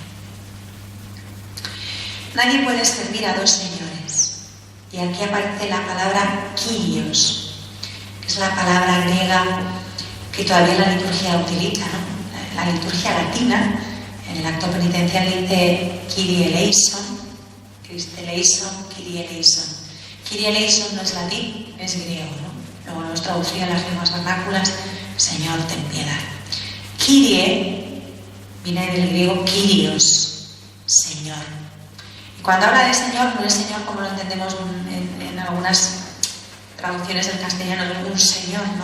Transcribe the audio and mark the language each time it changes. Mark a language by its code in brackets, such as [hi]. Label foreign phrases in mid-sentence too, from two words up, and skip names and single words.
[es] Nadie puede servir a dos señores. Y aquí aparece la palabra Kyrios, que es la palabra griega que todavía la liturgia utiliza, ¿no? La liturgia latina, en el acto penitencial dice [el] Κύριε ελέησον, Χριστέ ελέησον, Κύριε ελέησον. Κύριε ελέησον [es] no es latín, es griego, ¿no? Luego nos traducido en las lenguas vernáculas, Señor, ten piedad. Kyrie viene del griego Kyrios, Señor. Cuando habla de Señor, no es Señor como lo entendemos en algunas traducciones del castellano, de un Señor, no.